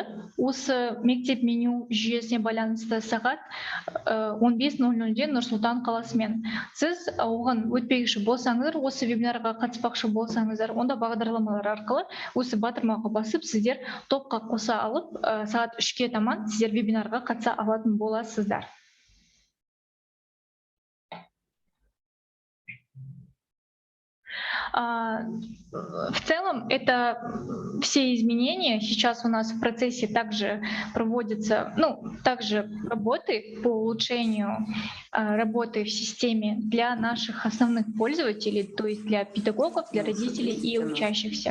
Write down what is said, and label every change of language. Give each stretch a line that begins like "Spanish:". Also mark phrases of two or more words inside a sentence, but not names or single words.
Kazakh: Осы Мектеп Меню жүйесіне байланысты сағат 15:00-де Нұр-Сұлтан қаласымен. Сіз оған өтпекші болсаңыздар, осы вебинарға қатыспақшы болсаңыздар, онда бағдарламалар арқылы осы батырмаға басып, сіздер топқа қоса алып, сағат 3-ке таман сіздер вебинарға қатыса алатын боласыздар.
Russian: В целом, это все изменения. Сейчас у нас в процессе также проводятся, также работы по улучшению работы в системе для наших основных пользователей, то есть для педагогов, для родителей и учащихся.